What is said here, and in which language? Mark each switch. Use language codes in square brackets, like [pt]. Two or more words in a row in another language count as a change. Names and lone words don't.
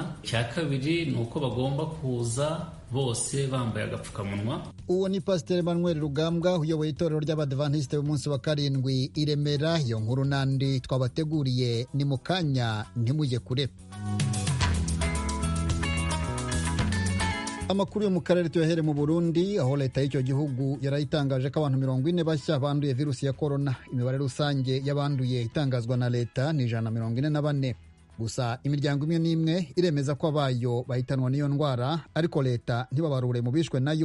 [rw] Cya kabiri ni uko bagomba kuza bose bambaye agapfukamunwa. Uwo ni Pasiteri Emmanuel Rugambwa uyoboye itorero ry'Abadventiste b'umunsi wa karindwi i Remera. Iyo nkuru n'andi twabateguriye ni mu kanya, ntimujye kure. Amakuru yo mu karere tuyahere mu Burundi, aho leta y'icyo gihugu yarayitangaje ko abantu 40 bashya banduye virusi ya corona. Imibare rusange y'abanduye itangazwa na leta ni 144. Gusa imiryango imwe n'imwe iremeza ko abayo bahitanwa n'iyo ndwara, ariko leta ntibabarure mu bishwe nayo.